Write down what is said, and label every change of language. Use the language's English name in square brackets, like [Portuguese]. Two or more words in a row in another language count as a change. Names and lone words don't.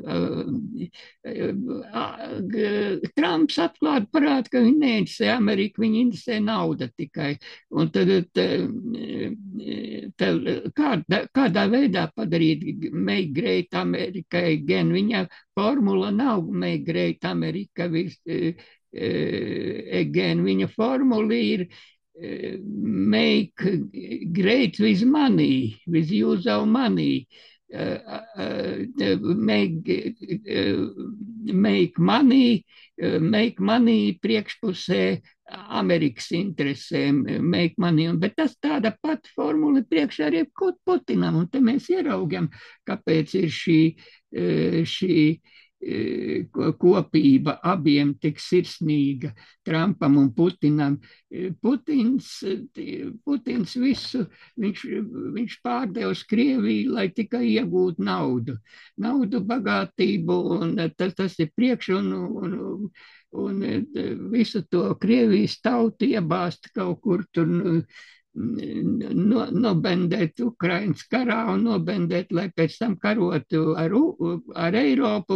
[Latvian] Trumps atklāti parāda, ka viņi neinteresē Ameriku, viņi interesē nauda tikai. Un tad kādā veidā padarīt [English] Make Great America again? [Latvian] Viņa formula nav [English] Make Great America again. [Latvian] Viņa formula ir [English] make great with money, with use of money. Make money [Latvian] priekšpusē Amerikas interesēm, [English] make money, [Latvian] bet tas tāda pat formula priekšā arī Putinam, un te mēs ieraugam, kāpēc ir šī kopība abiem tik sirsnīga, Trumpam un Putinam. Putins visu, viņš pārdeva uz Krieviju, lai tikai iegūtu naudu, bagātību, un tas ir priekš, un visu to Krievijas tautu iebāzt kaut kur tur, nobendēt Ukrainas karā un nobendēt, lai pēc tam karotu ar Eiropu.